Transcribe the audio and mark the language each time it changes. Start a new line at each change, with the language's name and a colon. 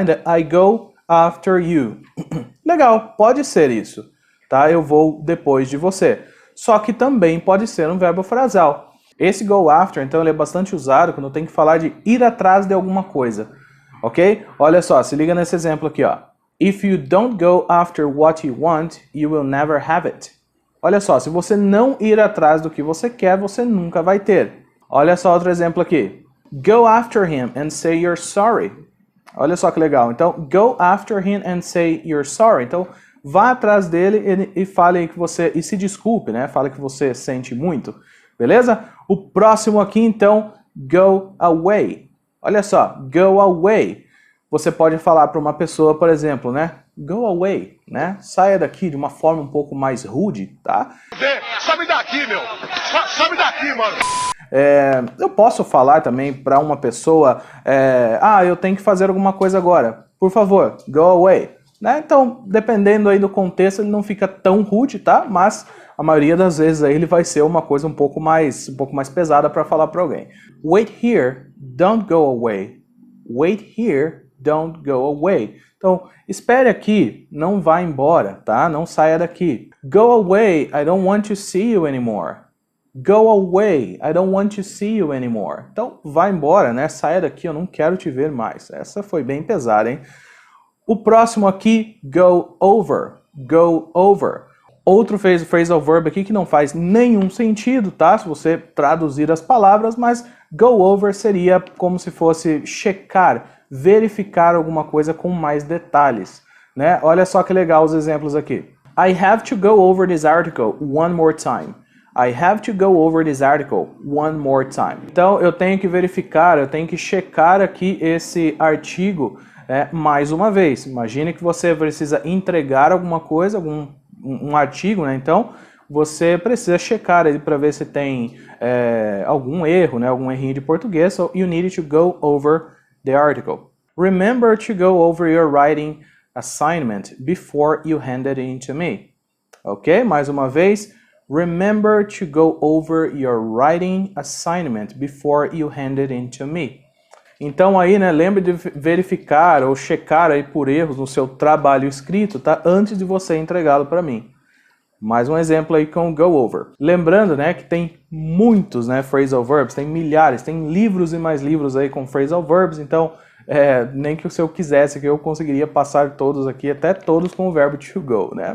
English: I go after you.
Portuguese: Legal, pode ser isso, tá? Eu vou depois de você. Só que também pode ser um verbo frasal. Esse go after, então, ele é bastante usado quando tem que falar de ir atrás de alguma coisa, ok? Olha só, se liga nesse exemplo aqui, ó.
English: If you don't go after what you want, you will never have it.
Portuguese: Olha só, se você não ir atrás do que você quer, você nunca vai ter. Olha só outro exemplo aqui.
English: Go after him and say you're sorry.
Portuguese: Olha só que legal. Então,
English: go after him and say you're sorry.
Portuguese: Então, vá atrás dele e fale que você... E se desculpe, né? Fale que você sente muito. Beleza? O próximo aqui, então, go away. Olha só, go away. Você pode falar para uma pessoa, por exemplo, né? Go away, né? Saia daqui de uma forma um pouco mais rude, tá? Sabe daqui, meu! Sabe daqui, mano! Eu posso falar também para uma pessoa, eu tenho que fazer alguma coisa agora. Por favor, go away. Né? Então, dependendo aí do contexto, ele não fica tão rude, tá? Mas a maioria das vezes aí ele vai ser uma coisa um pouco mais pesada para falar para alguém.
English: Wait here, don't go away. Wait here, don't go away.
Portuguese: Então, espere aqui, não vá embora, tá? Não saia daqui.
English: Go away, I don't want to see you anymore. Go away, I don't want to see you anymore.
Portuguese: Então, vá embora, né? Saia daqui, eu não quero te ver mais. Essa foi bem pesada, hein? O próximo aqui, go over. Go over. Outro phrasal verb aqui que não faz nenhum sentido, tá? Se você traduzir as palavras, mas go over seria como se fosse checar, verificar alguma coisa com mais detalhes, né? Olha só que legal os exemplos aqui.
English: I have to go over this article one more time. I have to go over this article one more time.
Portuguese: Então, eu tenho que verificar, eu tenho que checar aqui esse artigo mais uma vez. Imagine que você precisa entregar alguma coisa, um artigo, né? Então, você precisa checar ele para ver se tem algum erro, né? Algum errinho de português.
English: So, you need to go over the article. Remember to go over your writing assignment before you hand it in to me. Ok?
Portuguese: Mais uma vez.
English: Remember to go over your writing assignment before you hand it in to me.
Portuguese: Então aí, né, lembre de verificar ou checar aí por erros no seu trabalho escrito, tá? Antes de você entregá-lo para mim. Mais um exemplo aí com go over. Lembrando, né, que tem muitos, né, phrasal verbs, tem milhares, tem livros e mais livros aí com phrasal verbs, então nem que se eu quisesse que eu conseguiria passar todos aqui, até todos com o verbo to go, né?